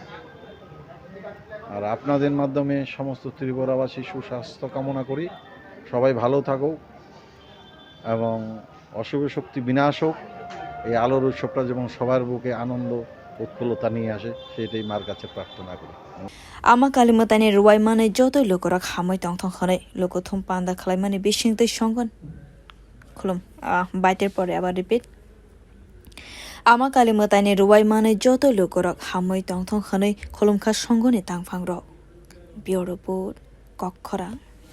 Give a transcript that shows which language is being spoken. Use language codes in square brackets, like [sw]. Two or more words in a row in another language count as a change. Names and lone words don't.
[bn] আর আপনাদের মাধ্যমে সমস্ত ত্রিপুরাবাসী সুস্বাস্থ্য কামনা করি সবাই ভালো থাকুক এবং অশুভ শক্তি বিনাশ হোক এই আলোর উৎসবটা যেমন সবার বুকে আনন্দ উৎফুল্লতা নিয়ে আসে সেটাই মার কাছে প্রার্থনা করি [trp] आमा कालीमतानि रुवायमानै जतै लोकरक हामै तंथं खनै लोकथुम पान्दा खालायमानि बिसिंतै संगन खुलुम बाइटेर [bn] পরে আবার [trp] रिपिट आमा कालीमतानि रुवायमानै जतै लोकरक हामै तंथं खनै खुलुमखा संगनि तांफां र बियो रिपोर्ट कक्खरा